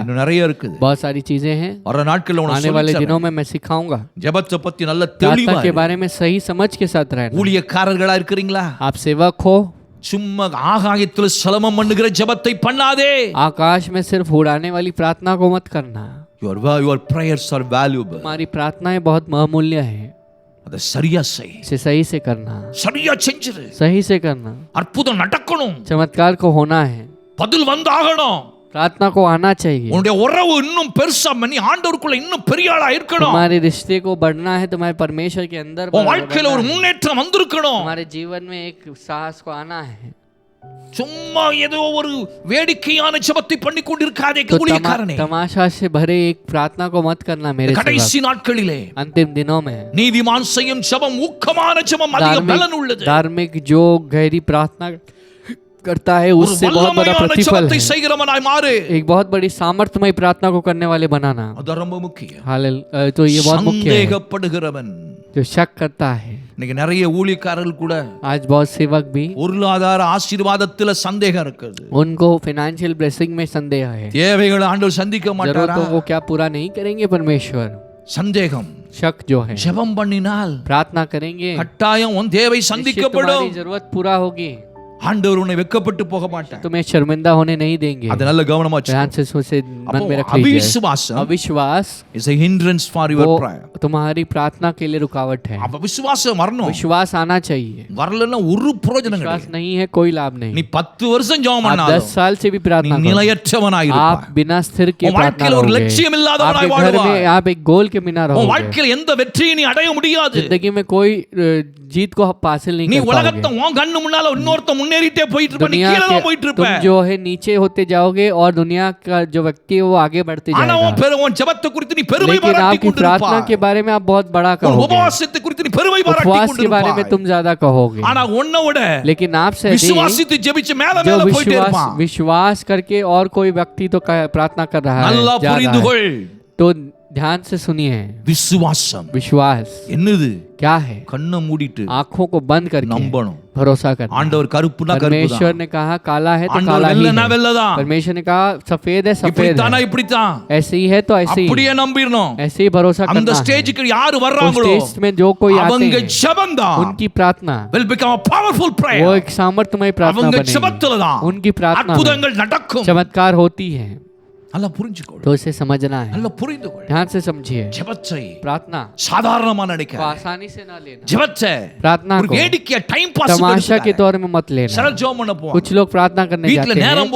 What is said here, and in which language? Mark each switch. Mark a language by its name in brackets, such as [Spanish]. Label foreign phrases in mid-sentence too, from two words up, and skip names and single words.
[Tamil] இன்னும் நிறைய இருக்குது. [Hindi] बहुत सारी चीजें हैं, [Tamil] வர நாட்கள்ல [Hindi] आने [Tamil] உனக்கு [Hindi] वाले [Tamil] சொல்லித் [Hindi] दिनों [Tamil] தரேன். [Hindi] में मैं सिखाऊंगा। [Tamil] ஜெபத்தை பத்தி நல்ல [Hindi] प्रार्थना [Tamil] தெளிவா [Hindi] के [Tamil] இரு. [Hindi] बारे में सही समझ के साथ रहना। [Tamil] ஊழியக்காரர்களா இருக்கிறீங்களா? [Hindi] आप सेवक हो, [Tamil] சும்மா ஆகாயத்தில் சலமம் பண்ணுகிற ஜெபத்தை பண்ணாதே. [Hindi] आकाश में सिर्फ उड़ाने वाली प्रार्थना को मत करना। [English] your prayers are valuable. [Hindi] हमारी प्रार्थनाएं बहुत बहुमूल्य हैं, [Tamil] அதை சரியா செய், [Hindi] इसे सही से करना, [Tamil] சரியா செஞ்சிரு. [Hindi] सही से करना। [Tamil] அற்புதம் நடக்கணும், [Hindi] चमत्कार को होना है, [Tamil] பதில் வந்தாகணும். [Hindi] प्रार्थना को आना चाहिए। [Tamil] உன்னுடைய உறவு இன்னும் பெருசா பண்ணி ஆண்டவருக்குள்ள இன்னும் பெரிய ஆளா இருக்கணும். [Hindi] तुम्हारे रिश्ते को बढ़ना है, तुम्हारे परमेश्वर के अंदर [Tamil] உன் வாழ்க்கையில ஒரு முன்னேற்றம் வந்திருக்கணும். [Hindi] हमारे जीवन में एक साहस को आना है। [Tamil] சும்மா ஏதோ ஒரு வேடிக்கையான ஜெபத்தை பண்ணி கொண்டிருக்காதே [Hindi] तो [Tamil] ஊழியக்காரனே. [Hindi] तमाशा से भरे एक प्रार्थना को मत करना मेरे सेवक। [Tamil] கடைசி நாட்களிலே [Hindi] अंतिम दिनों में [Tamil] நீதிமான் செய்யும் ஜெபம் ஊக்கமான ஜெபம் அதிக பலன் உள்ளது. [Hindi] धार्मिक जो गहरी प्रार्थना करता है [Tamil] ஒரு [Hindi] उससे बहुत बड़ा [Tamil] வல்லமையான [Hindi] प्रतिफल [Tamil] ஜெபத்தை [Hindi] है। [Tamil] செய்கிறவனாய் மாறு. [Hindi] एक बहुत बड़ी सामर्थ्यमय प्रार्थना को करने वाले बनाना, [Tamil] அது ரொம்ப முக்கியம். [Hindi] तो ये बहुत मुख्य है। [Tamil] சந்தேகப்படுகிறவன், [Hindi] जो शक करता है, [Tamil] இன்னைக்கு நிறைய ஊழியக்காரர்கள் கூட [Hindi] आज बहुत सेवक भी, [Tamil] பொருளாதார ஆசீர்வாதத்துல சந்தேகம் இருக்குது. [Hindi] उनको [English] financial blessing [Hindi] में संदेह है। [Tamil] தேவைகளை ஆண்டவர் சந்திக்க மாட்டாரா? [Hindi] जरूरतों को क्या पूरा नहीं करेंगे परमेश्वर? [Tamil] சந்தேகம். [Hindi] शक जो है, [Tamil] ஜெபம் பண்ணினால் [Hindi] प्रार्थना करेंगे, [Tamil] கட்டாயம் உன் தேவை [Hindi] निश्चित [Tamil] சந்திக்கப்படும். [Hindi] तुम्हारी जरूरत पूरा होगी, [Tamil] ஆண்டவர் உன்னை வெட்கப்பட்டு போக மாட்டார். [Hindi] तुम्हें शर्मिंदा होने नहीं देंगे। [Tamil] அது நல்ல கவனமா [Hindi] ध्यान से सोचे, मन में रख लीजिए। [Tamil] அவிசுவாசம் [Hindi] अविश्वास [English] is a hindrance for your [Hindi] वो [English] prayer. [Hindi] तुम्हारी प्रार्थना के लिए रुकावट है। [Tamil] அப்ப விசுவாசம் வரணும். [Hindi] विश्वास आना चाहिए। [Tamil] வரலன்னா ஒரு பிரயோஜனம் [Hindi] विश्वास [Tamil] கிடையாது. [Hindi] नहीं है कोई लाभ [Tamil] நீ [Hindi] नहीं। [Tamil] 10 வருஷம் ஜெபம் [Hindi] आप [Tamil] பண்ணாலும் [Hindi] 10 साल से भी [Tamil] நீ [Hindi] प्रार्थना करो, [Tamil] நிலையற்றவனாய் [Hindi] आप [Tamil] இருப்பாய். [Hindi] बिना स्थिर के [Tamil] உன் [Hindi] प्रार्थना [Tamil] வாழ்க்கையில ஒரு [Hindi] करोगे। [Tamil] லட்சியம் இல்லாதவனாய் [Hindi] आपके घर [Tamil] வாழ்வாய். [Hindi] में आप एक गोल के बिना [Tamil] உன் [Hindi] रहोगे। [Tamil] வாழ்க்கையில எந்த வெற்றியை நீ அடைய முடியாது. [Hindi] जिंदगी में कोई जीत को हासिल नहीं [Tamil] நீ [Hindi] कर [Tamil] உலகத்தை [Hindi] पाओगे। [Tamil] உன் கண்ணு முன்னால இன்னொருத்த முன்னேறிட்டே போயிட்டு இருப்ப, நீ [Hindi] दुनिया [Tamil] கீழே தான் [Hindi] के [Tamil] போயிட்டு [Hindi] तुम [Tamil] இருப்ப. [Hindi] जो है नीचे होते जाओगे और दुनिया का जो व्यक्ति है वो आगे बढ़ते [Tamil] ஆனா [Hindi] जाएगा। [Tamil] உன் ஜெபத்தை குறித்து நீ பெருமை [Hindi] लेकिन [Tamil] பாராட்டி [Hindi] आपकी प्रार्थना [Tamil] கொண்டிருப்பாய். [Hindi] के बारे में आप बहुत बड़ा [Tamil] உன் [Hindi] कहोगे, [Tamil] உபவாசத்தை குறித்து நீ பெருமை பாராட்டி [Hindi] उपवास के बारे में [Tamil] கொண்டிருப்பாய். [Hindi] तुम ज्यादा कहोगे। [Tamil] ஆனா உன்னை விட [Hindi] लेकिन आपसे अधिक [Tamil] விசுவாசித்து ஜெபிச்சு மேல [Hindi] जो [Tamil] மேல போயிட்டே இருப்பான். [Hindi] विश्वास करके और कोई व्यक्ति तो प्रार्थना कर रहा है, [Tamil] நல்லா [Hindi] जा रहा [Tamil] புரிந்து [Hindi] है। [Tamil] கொள். [Hindi] तो ध्यान से सुनिए, [Tamil] விசுவாசம் [Hindi] विश्वास [Tamil] என்னது? [Hindi] क्या है? [Tamil] கண்ணை மூடிட்டு [Hindi] आंखों को बंद करके [Tamil] நம்பணும். [Hindi] भरोसा करना। [Tamil] ஆண்டவர் கருப்புனா கருப்பு [Hindi] परमेश्वर [Tamil] தான். [Hindi] ने कहा काला है तो [Tamil] ஆண்டவர் [Hindi] काला ही [Tamil] வெள்ளனா [Hindi] है। [Tamil] வெள்ளதான். [Hindi] परमेश्वर ने कहा सफेद है सफेद [Tamil] இப்படித்தானா [Hindi] है। [Tamil] இப்படித்தான். [Hindi] ऐसे ही है तो ऐसे ही, [Tamil] அப்படியே நம்பிரணும். [Hindi] ऐसे ही भरोसा [Tamil] அந்த [Hindi] करना है। [Tamil] ஸ்டேஜுக்கு யாரு [Hindi] उस [Tamil] வர்றாங்களோ [Hindi] स्टेज में जो कोई आते [Tamil] அவங்க [Hindi] हैं [Tamil] ஜெபம்தான் [Hindi] उनकी प्रार्थना [English] will become a powerful [Hindi] वो [English] prayer. [Hindi] एक सामर्थ्यमय प्रार्थना [Tamil] அவங்க [Hindi] बनेगी। [Tamil] ஜெபத்துல தான் [Hindi] उनकी प्रार्थना में [Tamil] அற்புதங்கள் நடக்கும். [Hindi] चमत्कार होती है। [Tamil] நல்லா புரிஞ்சுக்கோ. [Hindi] तो इसे समझना है, [Tamil] நல்லா புரிந்துகொள். [Hindi] ध्यान से समझिए। [Tamil] ஜெபத்தை [Hindi] प्रार्थना [Tamil] சாதாரணமா [Hindi] को [Tamil] நினைக்க. [Hindi] आसानी से ना लेना, [Tamil] ஜெபத்தை [Hindi] प्रार्थना [Tamil] ஒரு [Hindi] को [Tamil] வேடிக்கையா [English] time pass [Hindi] तमाशा के तौर में मत लेना। [Tamil] சில ஜெபம் பண்ண போவாங்க. [Hindi] कुछ लोग प्रार्थना करने [Tamil] வீட்ல [Hindi] जाते [Tamil] நேரம்